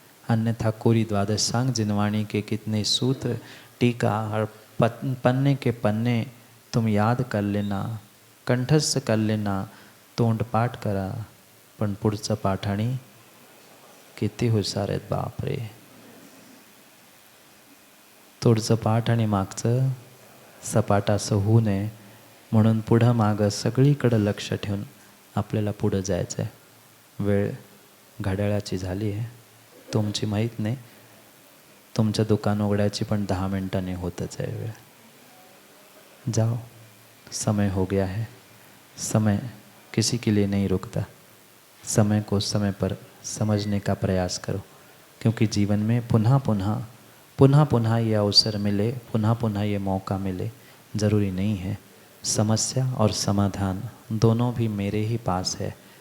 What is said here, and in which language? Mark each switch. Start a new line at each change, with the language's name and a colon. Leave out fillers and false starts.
Hindi: अन्यथा कोरी द्वादशांग जिनवाणी के कितने सूत्र, टीका और पन्ने के पन्ने तुम याद कर लेना, कंठस्थ कर लेना,
Marathi: तोंड पाठ करा, पण पुढचं पाठाणी किती हुशार आहेत बापरे। तोडचं पाठ आणि मागचं सपाट असं होऊ नये म्हणून पुढं मागं सगळीकडं लक्ष ठेवून आपल्याला पुढं जायचं आहे। वेळ घड्याळाची झाली आहे, तुमची माहीत नाही, तुमचं दुकान उघडायची पण 10 मिनिटांनी होतच आहे वेळ।
Hindi: जाओ, समय हो गया है। समय किसी के लिए नहीं रुकता। समय को समय पर समझने का प्रयास करो, क्योंकि जीवन में पुनः पुनः ये अवसर मिले, पुनः ये मौका मिले, ज़रूरी नहीं है। समस्या और समाधान दोनों भी मेरे ही पास है।